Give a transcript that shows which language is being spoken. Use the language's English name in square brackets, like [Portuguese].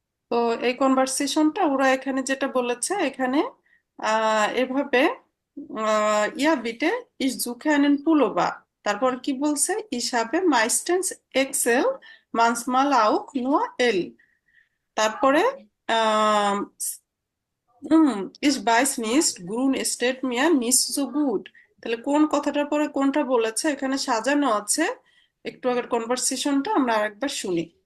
[Bangla] তো এই কনভারসেশনটা ওরা এখানে যেটা বলেছে, এখানে এভাবে ইয়া বিটে [German] ich suche einen Pullover, [Bangla] তারপর কি বলছে, [German] ich habe meistens XL, manchmal auch nur L। [Bangla] তারপরে আহ [German] ich weiß nicht, grün steht mir nicht so gut। [Bangla] তাহলে কোন কথাটার পরে কোনটা বলেছে এখানে সাজানো আছে। একটু আগের কনভারসেশনটা আমরা আরেকবার শুনি।